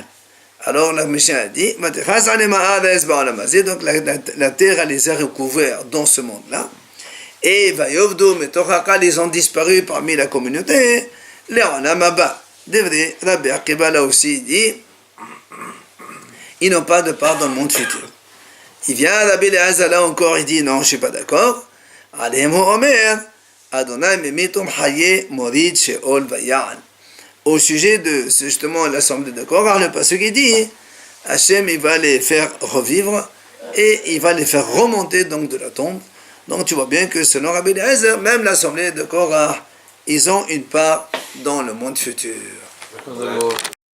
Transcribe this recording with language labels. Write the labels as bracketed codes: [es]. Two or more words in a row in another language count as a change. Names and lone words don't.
[fr] Alors la Mishnah a dit, [he] ותכס עליהם הארץ בעולם הזה, [fr] donc la terre, elle les a recouverts dans ce monde-là. Et [he] ויאבדו מתוך הקהל, [fr] ils ont disparu parmi la communauté, [he] לעולם הבא. [fr] Devrait, Rabbi Akiva là aussi dit, ils n'ont pas de part dans le monde futur. Il vient Rabbi Eliezer là encore, il dit non, je ne suis pas d'accord. [he] עליהם הוא אומר ה' ממית ומחיה מוריד שאול ויעל. [fr] Au sujet de justement l'assemblée de Korah, le passage qui dit, Hachem il va les faire revivre et il va les faire remonter donc de la tombe. Donc tu vois bien que selon Rabbi Eliezer, même l'assemblée de Korah, ils ont une part dans le monde futur.